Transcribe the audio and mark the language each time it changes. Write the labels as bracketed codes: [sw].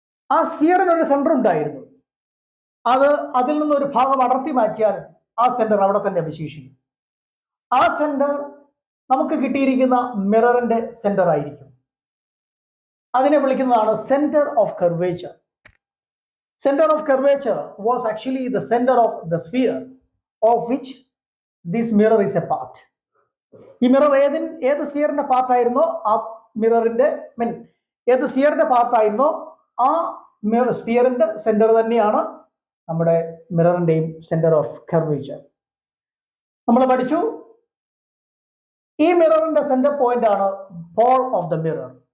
[ml] ആ സ്ഫിയറിനൊരു സെന്റർ ഉണ്ടായിരുന്നു. അതിൽ നിന്നൊരു ഭാഗം അടർത്തി മാറ്റിയാൽ ആ സെന്റർ അവിടെ തന്നെ അവശേഷിക്കും. ആ സെന്റർ നമുക്ക് കിട്ടിയിരിക്കുന്ന മിററിന്റെ സെന്റർ ആയിരിക്കും. അതിനെ വിളിക്കുന്നതാണ് centre of curvature. [en] Center of curvature was actually the center of the sphere of which this mirror is a part. [ml] ഈ മിറർ ഏത് സ്ഫിയറിന്റെ പാർട്ട് ആയിരുന്നോ ആ മിററിന്റെ ഏത് സ്ഫിയറിന്റെ പാർട്ട് ആയിരുന്നോ ആ സ്ഫിയറിന്റെ സെന്റർ തന്നെയാണ് നമ്മുടെ മിററിന്റെയും സെന്റർ ഓഫ് കർവേച്ചർ. നമ്മൾ പഠിച്ചു ഈ മിററിന്റെ സെന്റർ പോയിന്റ് ആണ് പോൾ ഓഫ് ദ മിറർ.